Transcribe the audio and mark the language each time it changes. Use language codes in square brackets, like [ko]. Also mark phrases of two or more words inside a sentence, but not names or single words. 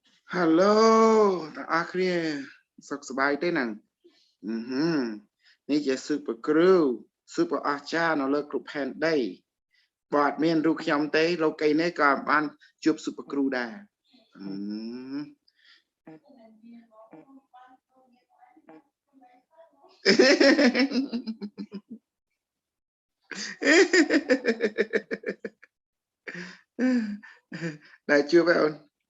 [km] Hello ទាំងអស់គ្នាសុខសប្បាយទេហ្នឹងនេះជា [en] super crew super [km] អស្ចារ្យនៅលើគ្រប់ផែនដីបើអត់មានរូបខ្ញុំទេលោកកៃនេះក៏បានជួប [en] super crew [km] ដែរដែលជួបហើយអូន